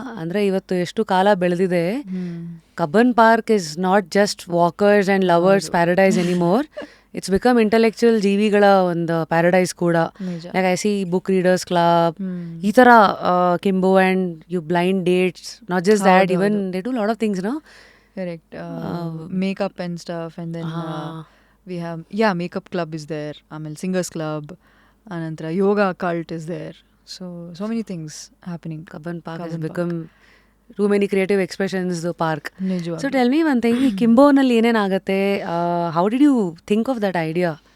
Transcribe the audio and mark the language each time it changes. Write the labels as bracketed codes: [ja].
[kn] ಅಂದರೆ ಇವತ್ತು ಎಷ್ಟು ಕಾಲ ಬೆಳೆದಿದೆ, [en] Cubbon park is not just walkers and lovers paradise anymore, it's become intellectual [kn] ಜೀವಿಗಳ ಒಂದು [en] paradise [kn] ಕೂಡ. [en] like I see book readers club, [kn] ಈ ಥರ [en] Kimbo and you blind dates, not just that, even they do lot of things no. Correct. Makeup and stuff, and then we have makeup club is there, singers club, anantara yoga cult is there. So many things happening. Kabban Park has become too many creative expressions park. [kn] ನಿಜವಾಗ್ಲೂ. [en] so tell me one thing, [kn] ಈ ಕಿಂಬೋನಲ್ಲಿ ಏನೇನಾಗುತ್ತೆ, [en] How did you think of that idea?